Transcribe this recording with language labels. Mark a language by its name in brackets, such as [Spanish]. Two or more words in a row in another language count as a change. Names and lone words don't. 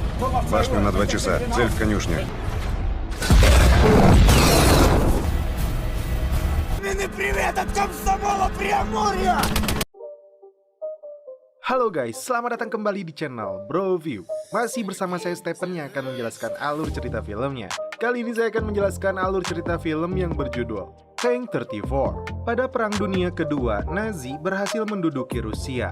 [Russian] Башню на 2 часа. Цель в конюшне. Привет от Комсомола Преамурья! [Indonesian] Halo guys, selamat datang kembali di channel Bro View. Masih bersama saya Stephen yang akan menjelaskan alur cerita filmnya. Kali ini saya akan menjelaskan alur cerita film yang berjudul Tank 34. Pada Perang Dunia Kedua, Nazi berhasil menduduki Rusia.